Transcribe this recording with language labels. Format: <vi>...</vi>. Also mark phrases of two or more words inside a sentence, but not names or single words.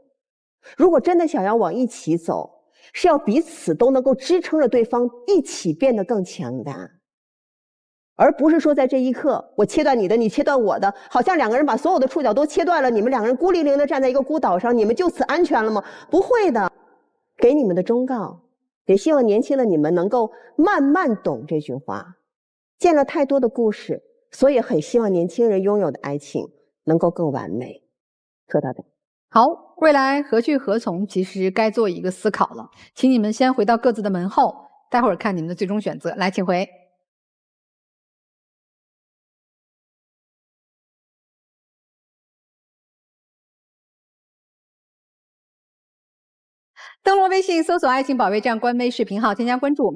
<zh>如果真的想要往一起走，是要彼此都能夠支撐着對方一起變得更強大，而不是說在這一刻我切斷你的，你切斷我的，好像兩個人把所有的觸角都切斷了，你們兩個人孤零零的站在一個孤島上，你們就此安全了嗎？不會的。給你們的忠告，也希望年輕的你們能夠慢慢懂這句話。見了太多的故事，所以很希望年輕人擁有的愛情能夠更完美。說到這。好，未來何去何從，其實該做一個思考了。請你們先回到各自的門後，待會兒看你們的最終選擇。來，請回。登錄微信，搜索“愛情保衛戰”官微視頻號，添加關注。</zh>